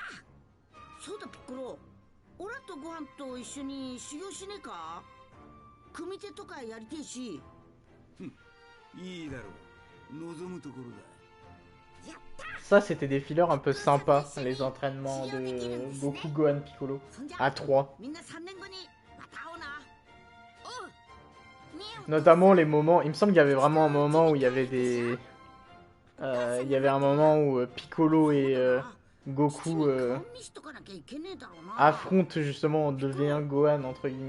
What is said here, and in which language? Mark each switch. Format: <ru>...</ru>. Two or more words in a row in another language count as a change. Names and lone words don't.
<ja>そうだピッコロ、俺らとご飯と一緒に修行しねえか。組手とかやりてえし。いいだろう、望むところだ。</ja> <fr>Ça c'était des fillers un peu sympas, les entraînements de Goku, Gohan, Piccolo à 3. Notamment les moments, il me semble qu'il y avait vraiment un moment où il y avait des... il y avait un moment où Piccolo et Goku affrontent justement en 2v1 Gohan entre guillemets.</fr>